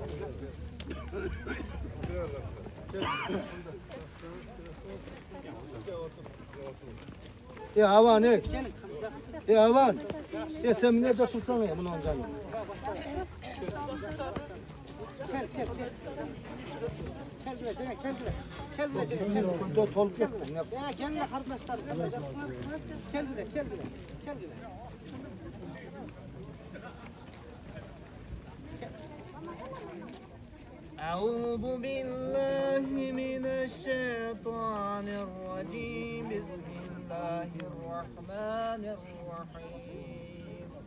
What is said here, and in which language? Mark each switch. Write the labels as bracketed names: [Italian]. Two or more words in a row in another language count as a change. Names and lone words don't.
[Turkish] Ya Havan, ya Havan. Ya sen nerede tutsana ya bunu alacağım. Gel. Gel. Toluk etme. Ya gel kardeşler. Gel. [Arabic] أعوذ بالله من الشيطان الرجيم بسم الله الرحمن الرحيم